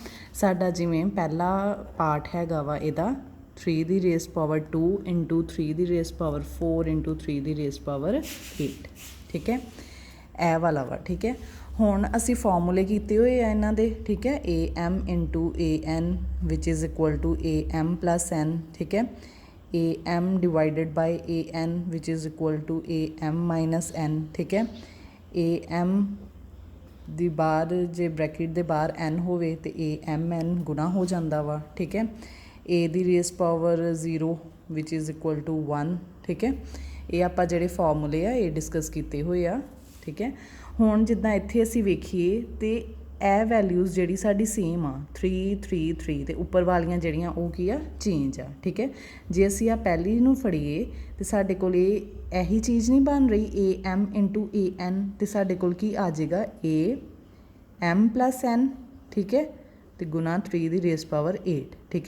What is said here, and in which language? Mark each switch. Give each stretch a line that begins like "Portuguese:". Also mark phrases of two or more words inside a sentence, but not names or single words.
Punjabi: ਸਾਡਾ ਜਿਵੇਂ ਪਹਿਲਾ ਪਾਰਟ ਹੈਗਾ ਵਾ ਇਹਦਾ 3 ਦੀ
English: raise power
Punjabi: 2 ਇੰਟੂ 3 ਦੀ
English: raise power
Punjabi: 4 ਇੰਟੂ 3 ਦੀ
English: raise power
Punjabi: 8, ਠੀਕ ਹੈ, ਇਹ ਵਾਲਾ ਵਾ, ਠੀਕ ਹੈ। ਹੁਣ ਅਸੀਂ ਫਾਰਮੂਲੇ ਕੀਤੇ ਹੋਏ ਆ ਇਹਨਾਂ ਦੇ, ਠੀਕ ਹੈ।
English: a m into a n which is equal to a m plus n,
Punjabi: ਠੀਕ ਹੈ।
English: am divided by an which is equal to am minus n,
Punjabi: ਠੀਕ ਹੈ। am ਦੀ ਬਾਹਰ ਜੇ ਬ੍ਰੈਕਟ ਦੇ ਬਾਹਰ n ਹੋਵੇ ਤੇ amn ਗੁਣਾ ਹੋ ਜਾਂਦਾ ਵਾ, ਠੀਕ ਹੈ।
English: a ਦੀ raise power 0 which is equal to 1,
Punjabi: ਠੀਕ ਹੈ। ਇਹ ਆਪਾਂ ਜਿਹੜੇ ਫਾਰਮੂਲੇ ਆ ਇਹ ਡਿਸਕਸ ਕੀਤੇ ਹੋਏ ਆ, ਠੀਕ ਹੈ। ਹੁਣ ਜਿੱਦਾਂ ਇੱਥੇ ਅਸੀਂ ਵੇਖੀਏ ਤੇ ਇਹ ਵੈਲਿਊਜ਼ ਜਿਹੜੀ ਸਾਡੀ ਸੇਮ ਆ 3 3 3 ਤੇ ਉੱਪਰ ਵਾਲੀਆਂ ਜਿਹੜੀਆਂ ਉਹ ਕੀ ਆ, ਚੇਂਜ ਆ, ਠੀਕ ਹੈ। ਜੇ ਅਸੀਂ ਆ ਪਹਿਲੀ ਨੂੰ ਫੜੀਏ ਤੇ ਸਾਡੇ ਕੋਲ ਇਹੀ ਚੀਜ਼ ਨਹੀਂ ਬਣ ਰਹੀ
English: a m into a n,
Punjabi: ਤੇ ਸਾਡੇ ਕੋਲ ਕੀ ਆ ਜਾਏਗਾ
English: a m plus n,
Punjabi: ਠੀਕ ਹੈ, ਤੇ ਗੁਣਾ 3 ਦੀ
English: raise power
Punjabi: 8, ਠੀਕ ਹੈ।